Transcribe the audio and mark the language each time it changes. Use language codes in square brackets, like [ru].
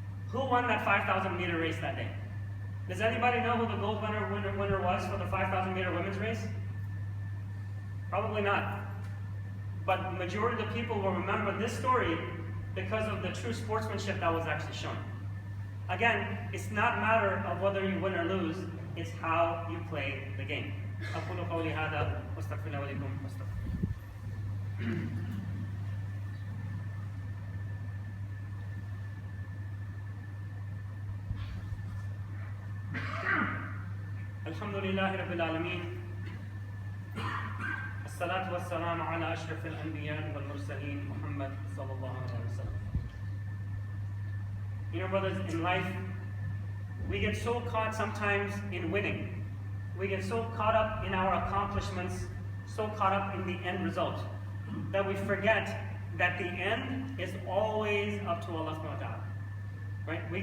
[en] Who won that 5,000 meter race that day? Does anybody know who the gold winner was for the 5,000 meter women's race? Probably not. But the majority of the people will remember this story because of the true sportsmanship that was actually shown. Again, it's not a matter of whether you win or lose, it's how you play the game. [ar] أقول قولي هذا واستغفر الله ولكم الحمد لله رب العالمين الصلاة والسلام على أشرف الأنبياء والمرسلين محمد صلى الله عليه وسلم. [en] You know, brothers, in life, we get so caught sometimes in winning. We get so caught up in our accomplishments, so caught up in the end result, that we forget that the end is always up to Allah subhanahu wa ta'ala. Right?